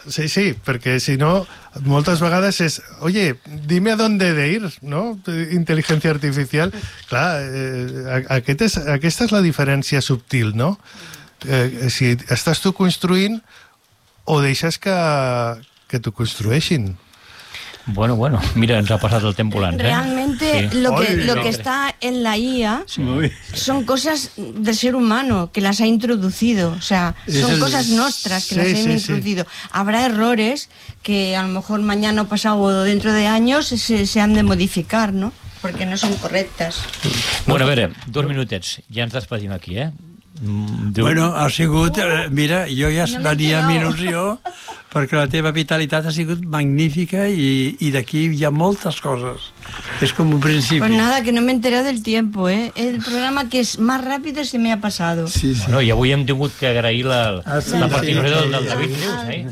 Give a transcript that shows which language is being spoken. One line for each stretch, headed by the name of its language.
Catalan: Sí, sí, perquè si no, moltes vegades és,
Spanish: oye, dime a dónde de ir,
Catalan: ¿no? Intel·ligència artificial. Clar, aquesta és la diferència subtil, ¿no? Si estàs tu construint o deixes que t'ho construeixin. Bueno, mira, ens ha passat el temps volant.
Spanish: Realmente, ¿eh? Sí. lo que está en la IA son cosas del ser humano, que las ha introducido. O sea, son cosas nuestras que las hemos introducido. Habrá errores que a lo mejor mañana o pasado o dentro de años se han de modificar, ¿no? Porque no son correctas.
Catalan: Bueno,
Spanish: a ver,
Catalan: dos minutets. Ja ens despedim aquí, ¿eh? Bueno, ha sigut... Mira, jo ja no venia amb il·lusió perquè la teva vitalitat ha sigut magnífica i d'aquí hi ha moltes coses. És com un principi.
Spanish: Pues nada, que no
Catalan: m'he enterat
Spanish: del tiempo, ¿eh? El programa que és más rápido se me ha pasado. Sí, sí.
Catalan: Bueno, i avui hem tingut que agrair la participació del David Rius, ¿eh?